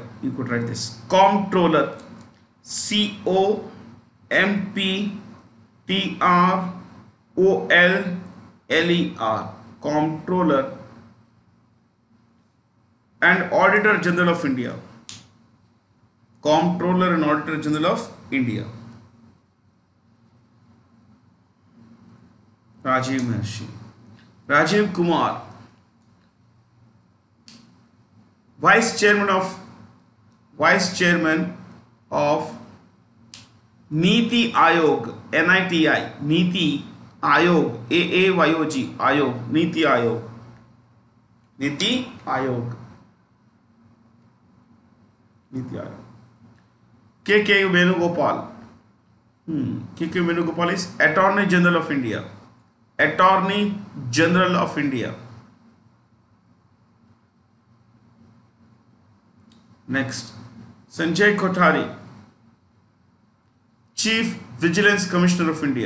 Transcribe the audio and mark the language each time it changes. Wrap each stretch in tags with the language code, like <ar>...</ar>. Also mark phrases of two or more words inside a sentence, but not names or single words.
<en>You could write this. Comptroller. Comptroller. Comptroller and Auditor General of India. Comptroller and Auditor General of India. Rajiv Maharshi. Rajiv Kumar, Vice Chairman of Niti Aayog, NITI, Niti Aayog, AAYOG, Aayog, Niti Aayog, Niti Aayog, Niti Aayog. KK Venugopal, KK Venugopal is Attorney General of India. Attorney General of India. Next, Sanjay Kothari, Chief Vigilance Commissioner of India.</en>